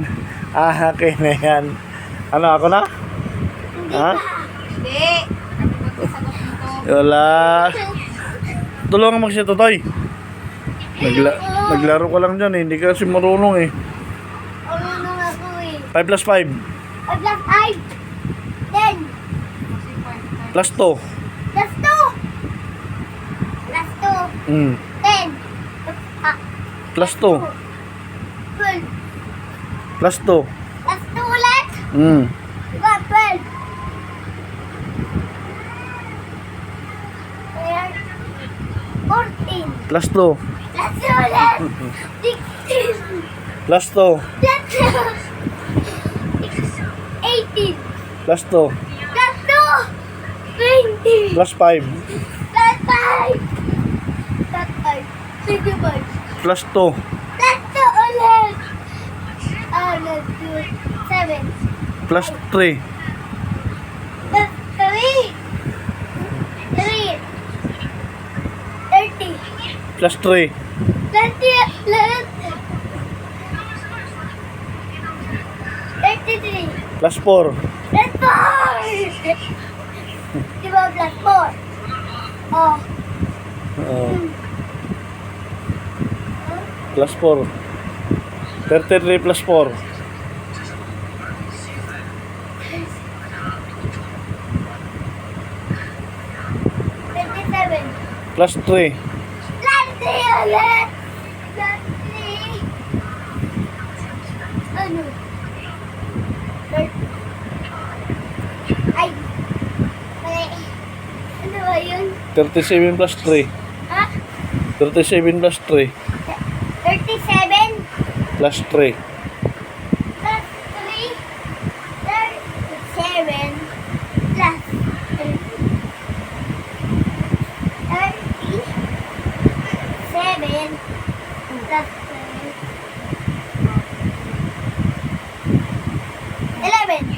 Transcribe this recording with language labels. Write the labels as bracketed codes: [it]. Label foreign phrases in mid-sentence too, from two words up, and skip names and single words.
[tl] Akin na yan. Ano, ako na? Ha? Hindi. Kapag sagot nito. Wala. Tulungan mo siya, Totoy. Naglaro ka lang dyan eh. Hindi ka kasi marunong eh. Ano ako eh. 5 plus 5. 5 plus 5. 10. Plus 2. Plus 2. Plus 2. 10. Plus 2. 12. Plus 2. Plus 2 ulit. Diba? 12. Ayan. 14. Plus 2. Plus 2 ulit. 16. Plus 2. Plus 2. 18. Plus 2. Plus 2. 20. Plus 5. Plus 5. Plus 5. 25. Plus 2. Plus 2 ulit. [en] Let's do 7. [tl] Plus 3. Plus 3. 3. 30. Plus 3. 33. Plus 4. Plus 4. Diba plus 4? Oh. Plus 4. 33 plus 4. 27. Plus 3. Plus 3 ulit. Plus 3. Ano? Ay. Mali. Ano ba yun? 37 plus 3. Ha? 37 plus 3. 37 Plus 3. plus 3. 37 plus 37 plus 11.